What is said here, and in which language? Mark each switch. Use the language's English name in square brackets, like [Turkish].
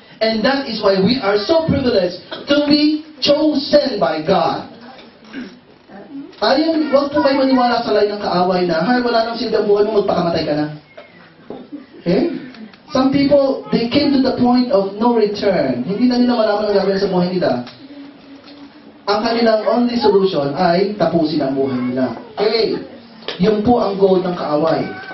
[English] And that is why we are so privileged to be chosen by God. [Filipino] Ayun, huwag po kayo maniwala sa lain ng kaaway na, wala nang sindang buhay mo, magpakamatay ka na. [English] Okay? Some people, they came to the point of no return. [Filipino] Hindi na nila malaman ang gagawin sa buhay nila. Ang kanilang [English] only solution [Filipino] ay tapusin ang buhay nila. Okay, yun po ang goal ng kaaway.